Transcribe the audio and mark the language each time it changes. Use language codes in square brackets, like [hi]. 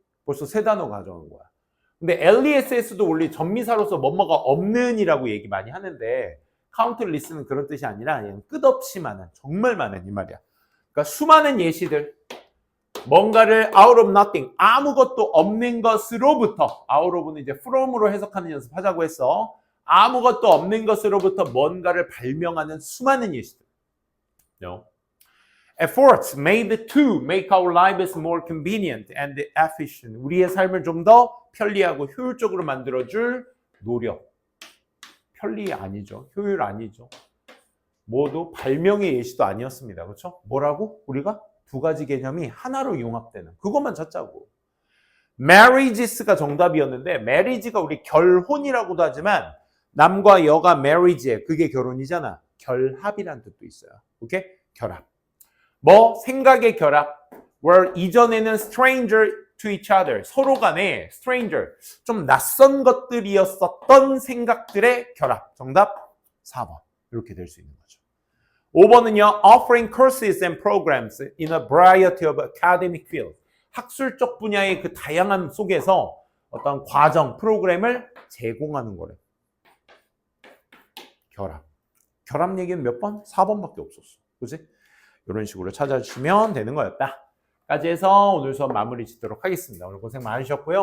[ko] 벌써 세 단어 가져온 거야. 근데 LESS도 원래 전미사로서 뭐뭐가 없는이라고 얘기 많이 하는데 countless는 그런 뜻이 아니라 그냥 끝없이 많은, 정말 많은 이 말이야. 그러니까 수많은 예시들, 뭔가를 [en] out of nothing, [ko] 아무것도 없는 것으로부터, out of는 이제 from으로 해석하는 연습하자고 했어. 아무것도 없는 것으로부터 뭔가를 발명하는 수많은 예시들. [en] No. Efforts made to make our lives more convenient and efficient. [ko] 우리의 삶을 좀 더 편리하고 효율적으로 만들어줄 노력. 편리 아니죠. 효율 아니죠. 모두 발명의 예시도 아니었습니다. 그렇죠? 뭐라고? 우리가 두 가지 개념이 하나로 융합되는. 그것만 찾자고. marriages가 정답이었는데 marriage가 우리 결혼이라고도 하지만 남과 여가 marriage에 그게 결혼이잖아. 결합이라는 뜻도 있어요. 오케이? 결합. 뭐? 생각의 결합. [en] were [ko] 이전에는 [en] stranger to each other. [ko] 서로 간에 stranger. 좀 낯선 것들이었었던 생각들의 결합. 정답 4번. 이렇게 될 수 있는 거죠. 5번은요. [en] offering courses and programs in a variety of academic fields. [ko] 학술적 분야의 그 다양한 속에서 어떤 과정, 프로그램을 제공하는 거래. 결합. 결합 얘기는 몇 번? 4번밖에 없었어. 그치? 이런 식으로 찾아주시면 되는 거였다. 까지 해서 오늘 수업 마무리 짓도록 하겠습니다. 오늘 고생 많으셨고요.